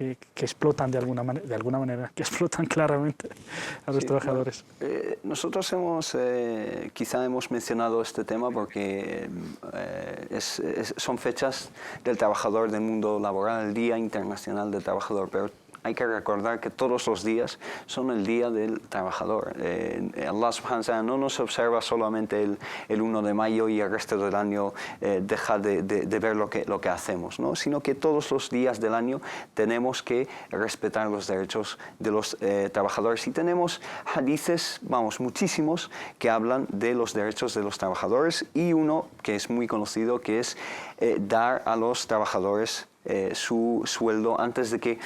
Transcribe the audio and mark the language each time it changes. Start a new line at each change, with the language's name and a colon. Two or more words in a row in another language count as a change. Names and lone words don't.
Spanish: que explotan de alguna manera, que explotan claramente a los trabajadores? Bueno, nosotros quizá hemos mencionado este tema porque son fechas del trabajador, del mundo laboral, el Día Internacional del Trabajador, pero hay que recordar que todos los días son el Día del Trabajador. Allah
Arabic: سبحانه وتعالى
Spanish: no nos observa solamente el 1 de mayo y el resto del año deja de ver lo que hacemos, ¿no? Sino que todos los días del año tenemos que respetar los derechos de los trabajadores. Y tenemos hadices, muchísimos, que hablan de los derechos de los trabajadores, y uno que es muy conocido, que es dar a los trabajadores su sueldo antes de que...